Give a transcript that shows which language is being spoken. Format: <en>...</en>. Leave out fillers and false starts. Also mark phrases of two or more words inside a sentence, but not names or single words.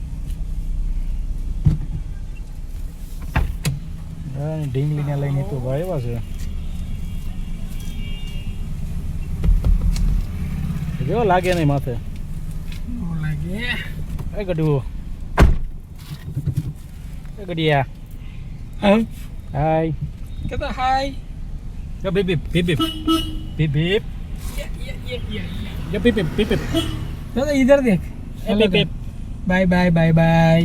<gu>ઢીંગલીને લઈને તો ભાઈ આવ્યા છે કેવો લાગે નહીં માથે લાગે એ ગડવો એ ગડિયા હાય કે તો હાય yo bip bip bip bip bip bip yo bip bip bip bip</gu> <hi>दादा इधर देख bip bip</hi> <en>bye bye bye bye</en>